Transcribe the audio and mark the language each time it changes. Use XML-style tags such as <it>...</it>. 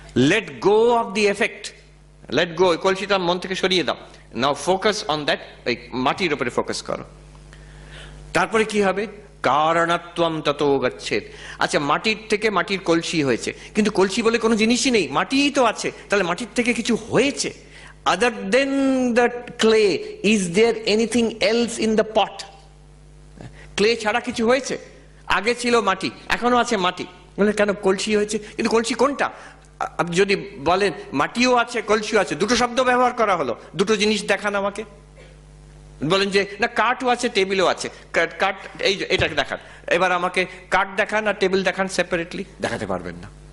<en>let go of the effect, let go,</en> <bn>কলসিটা মন থেকে সরিয়ে দাও।</bn> <en>now focus on that,</en> <bn>এই মাটির উপরে ফোকাস করো। তারপরে কি হবে?</bn> <sa>কারণত্বম ততো গচ্ছেদ।</sa> <bn>আচ্ছা, মাটির থেকে মাটির কলসি হয়েছে, কিন্তু কলসি বলে কোনো জিনিসই নেই, মাটিই তো আছে। তাহলে মাটির থেকে কিছু হয়েছে।</bn> <en>Other than the clay, is there anything else in the pot?</en> <bn>Clay ছাড়া কিছু হয়েছে? আগে ছিল মাটি, এখনো আছে মাটি, বলে কেন কলসি হয়েছে, কিন্তু কলসি কোনটা? আপনি যদি বলেন মাটিও আছে কলসিও আছে, দুটো শব্দ ব্যবহার করা হলো, দুটো জিনিস দেখান আমাকে। বলেন যে না কাঠও আছে টেবিলও আছে, কাঠ এই এটাকে দেখান, এবার আমাকে কাঠ দেখান আর টেবিল দেখান সেপারেটলি, দেখাতে পারবেন না।</bn>